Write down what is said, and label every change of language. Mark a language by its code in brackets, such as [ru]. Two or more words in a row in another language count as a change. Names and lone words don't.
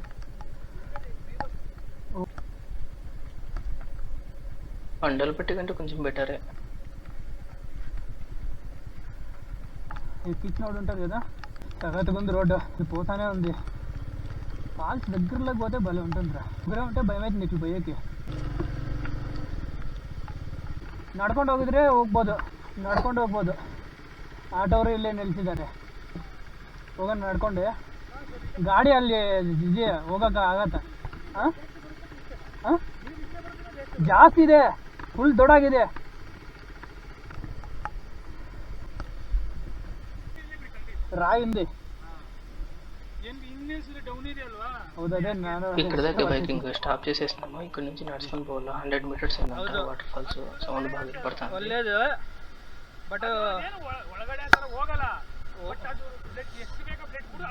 [te] మండలపట్టి కంటే కొంచెం బెటరే. ఎక్కించినోడు ఉంటారు కదా, తగ్గట్టుగా ఉంది రోడ్డు, ఇది పోతానే ఉంది. ఫాల్స్ దగ్గరలోకి పోతే భలే ఉంటుందిరా, దగ్గర ఉంటే భయం అవుతుంది ఇట్లా పోయేకి. [kn] ನಡ್ಕೊಂಡು ಹೋಗಿದ್ರೆ ಹೋಗ್ಬೋದು, ನಡ್ಕೊಂಡು ಹೋಗ್ಬೋದು. ಆಟೋರು ಇಲ್ಲೇ ನಿಲ್ಸಿದ್ದಾರೆ, ಹೋಗೋಣ ನಡ್ಕೊಂಡೆ. ಗಾಡಿ ಅಲ್ಲಿ ಇದೆಯಾ, ಹೋಗೋಕೆ ಆಗತ್ತ? ಜಾಸ್ತಿ ಇದೆ, ಫುಲ್ ದೊಡ್ಡಾಗಿದೆ. [te] ರಾಯಿ ఉంది. [kn] హౌదదే ನಾನು [te] ఇక్కడ దాకా [en] biking stop [te] చేసేస్తున్నాము. ఇక్కడ నుంచి నడుచుకొని పోవాలా, 100 మీటర్స్ అన్నమాట. [en] water falls sound [te] బాగా వినపడుతుంది. [kn] ಒಳ್ಳೇದು, ಬಟ್ ಒಳಗಡೆ ಹೋಗಲ್ಲ.